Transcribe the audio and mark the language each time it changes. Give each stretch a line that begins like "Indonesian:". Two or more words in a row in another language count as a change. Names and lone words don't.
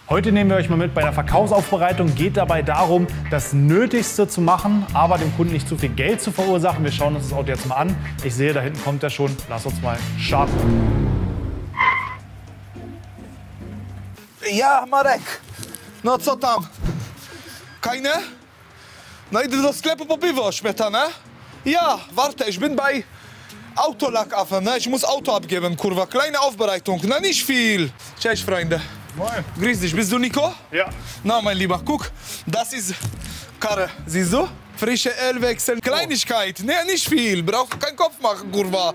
German: Heute nehmen wir euch mal mit bei der Verkaufsaufbereitung. Geht dabei darum, das Nötigste zu machen, aber dem Kunden nicht zu viel Geld zu verursachen. Wir schauen uns das Auto jetzt mal an. Ich sehe, da hinten kommt er schon. Lass uns mal starten. Ja, Marek.
Polish: No co tam? Keine? No idę do sklepu po piwo, śmietane?
German: Ja, warte, ich bin bei Autolackaffe, ne? Ich muss Auto abgeben, kurwa. Kleine Aufbereitung, na nicht viel.
Polish: Cześć, Freunde.
German: Moin. Grüß dich, bist du Nico? Ja. Na, mein Lieber, guck, das ist Karre, siehst du? Frische Ölwechsel, Kleinigkeit, ne, nicht viel. Brauchst keinen Kopf machen, kurwa.